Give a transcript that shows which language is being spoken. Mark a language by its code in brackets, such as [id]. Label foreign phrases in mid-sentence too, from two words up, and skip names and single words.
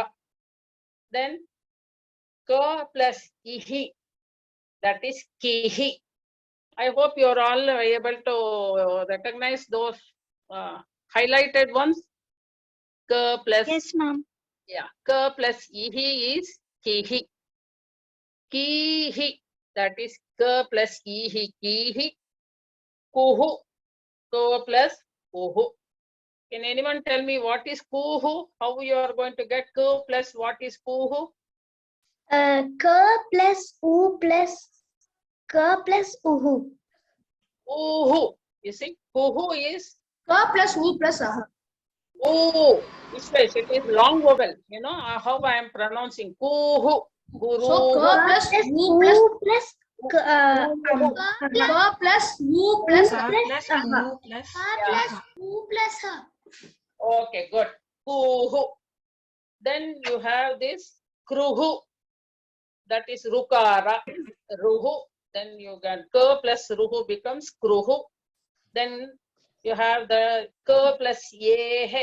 [en] Then ka plus ihi, that is kihi. I hope you are all able to recognize those highlighted ones. Ka plus, Yes, ma'am. yeah, ka plus ihi is kihi. Kihi, that is ka plus ihi, kihi. Kuhu, ka plus kuhu. Can anyone tell me what is kuhu? How you are going to get ku plus what is kuhu? Ka plus u plus ka plus uhu. Uhu. You see, kuhu is Ka plus u plus aha. ooh. Which way? It is long vowel. You know how I am pronouncing kuhu. Guru. So ka plus u plus ka plus u plus aha. U plus ha. Okay, good. Kuhu. Then you have this kruhu. That is rukara. Ruhu. Then you get ka plus ruhu becomes kruhu. Then you have the ka plus yehe.